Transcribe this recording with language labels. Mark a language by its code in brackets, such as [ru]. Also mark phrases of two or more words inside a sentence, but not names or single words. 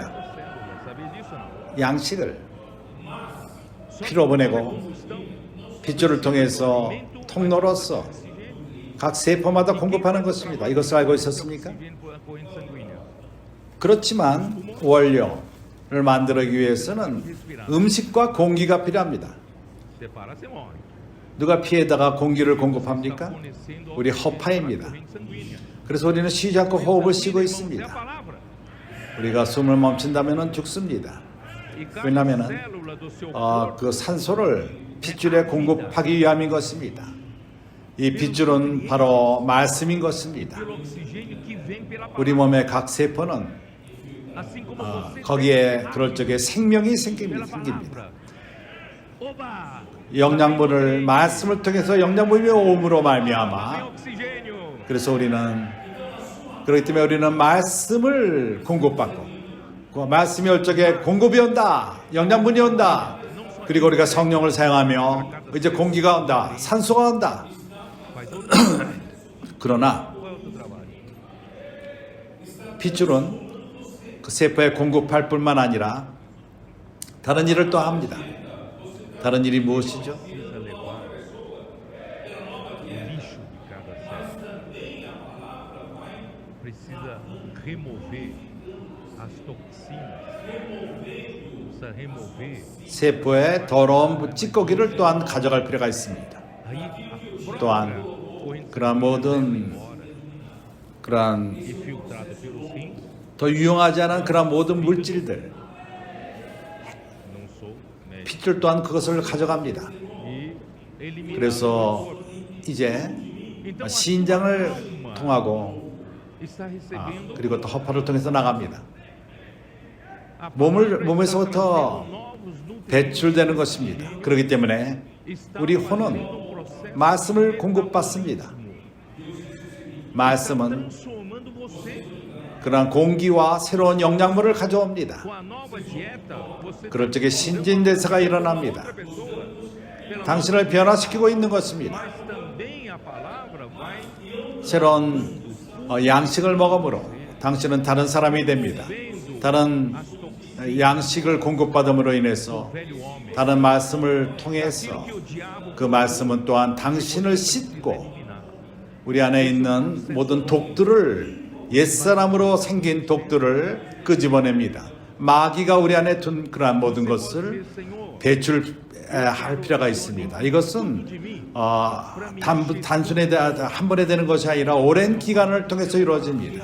[pt] célula. Sabia disso ou não? [ko] 양식을 피로 보내고 핏줄을 통해서 통로로서 각 세포마다 공급하는 것입니다. 이것을 알고 있었습니까? [pt] Oxigênio pela corrente sanguínea. [ko] 그렇지만 원료를 만들기 위해서는 음식과 공기가 필요합니다. [pt] Você para, você morre. [ko] 누가 피에다가 공기를 공급합니까? [pt] Fornecendo [ko] 우리 [pt] oxigênio [ko] 허파입니다. [pt] pela corrente sanguínea. [ko] 그래서 우리는 쉬지 않고 호흡을 쉬고 [pt] Irmãos, é a [ko] 있습니다. [pt] palavra. [ko] 우리가 숨을 멈춘다면 죽습니다. [pt] E cada [ko] 왜냐하면 [pt] célula do seu corpo [ko] 그 산소를 핏줄에 공급하기 위함인 것입니다. 이 핏줄은 바로 말씀인 것입니다. [pt] pelo oxigênio que vem pela [ko] 우리 [pt] palavra. [ko] 몸의 각 세포는 [pt] Assim como você [ko] 거기에 [pt] tem [ko] 그럴 적에 생명이 [pt] pela [ko] 생깁니다. [pt] palavra. Oba! [ko] 영양분을 말씀을 통해서 영양분이 오므로 [pt] Tem [ko] 말미암아 [pt] oxigênio. [ko] 그래서 그렇기 때문에 우리는 말씀을 공급받고 그 말씀이 올 적에 공급이 온다. 영양분이 온다. 그리고 우리가 성령을 사용하며 이제 공기가 온다. 산소가 온다. [pt] Faz outro trabalho. [ko] 그러나 [pt] Qual é o outro trabalho? [ko] 핏줄은 그 세포에 공급할 뿐만 아니라 다른 일을 또 합니다. 다른 일이 무엇이죠? [pt] Precisa levar o lixo de cada célula. Precisa remover as toxinas. Precisa remover. [ko] 세포의 더러운 찌꺼기를 또한 가져갈 필요가 있습니다. [pt] Aí a [ko] 또한 [pt] própria corrente [ko] 그러한 모든 [pt] embora [ko] 그러한 [pt] e filtrada pelos rins. [ko] 더 유용하지 않은 그러한 모든 물질들 [pt] Não sou médico. [ko] 핏줄 또한 그것을 가져갑니다. [pt] E eliminar [ko] 그래서 이제 신장을 통하고 [pt] está recebendo [ko] 그리고 또 허파를 통해서 나갑니다. [pt] a palavra [ko] 몸에서부터 [pt] está novos nutrientes. [ko] 배출되는 것입니다. 그렇기 때문에 [pt] Está [ko] 우리 [pt] fazendo [ko] 혼은 [pt] um processo [ko] 말씀을 [pt] de [ko] 공급받습니다. [pt] metabolismo. [ko] 말씀은 [pt] Transformando você [ko] 그러한 공기와 새로운 영양분을 가져옵니다. [pt] com a nova dieta. Você [ko] 그럴 적에 신진대사가 일어납니다. [pt] outra pessoa. Pela [ko] 당신을 변화시키고 있는 것입니다. [pt] Mas também a palavra vai [ko] 새로운 양식을 먹음으로 당신은 다른 사람이 됩니다. 다른 [pt] as toxinas [ko] 양식을 공급받음으로 인해서 [pt] do velho homem. [ko] 다른 말씀을 [pt] Aquilo [ko] 통해서 [pt] que o diabo [ko] 그 말씀은 또한 당신을 씻고 [pt] eliminar. [ko] 우리 안에 있는 모든 독들을 옛사람으로 생긴 독들을 끄집어냅니다. 마귀가 우리 안에 둔 그러한 모든 것을 배출할 필요가 있습니다. 이것은 단순히 한 번에 되는 것이 아니라 오랜 기간을 통해서 이루어집니다.